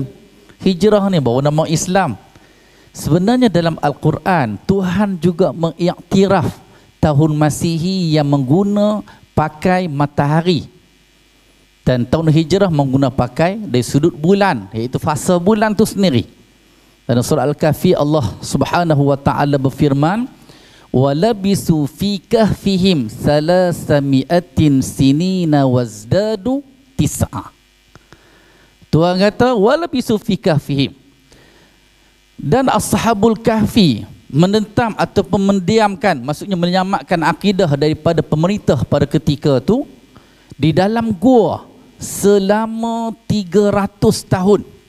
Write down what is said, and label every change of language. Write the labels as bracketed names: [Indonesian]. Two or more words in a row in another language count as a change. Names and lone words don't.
[Malay] Hijrah ni bawa nama Islam. Sebenarnya dalam Al-Quran Tuhan juga mengiktiraf tahun Masihi yang mengguna pakai matahari, dan tahun Hijrah mengguna pakai dari sudut bulan, iaitu fasa bulan tu sendiri. Dalam surah Al-Kahfi Allah [Arabic] سبحانه وتعالى [Malay] berfirman, [Arabic] ولبثوا في كهفهم ثلاثمائة سنين وازدادوا تسعا. [Malay] Tuhan kata [Arabic] ولبثوا في كهفهم, [Malay] dan ashabul kahfi menentang ataupun mendiamkan, maksudnya menyamakkan akidah daripada pemerintah pada ketika itu di dalam gua selama 300 tahun.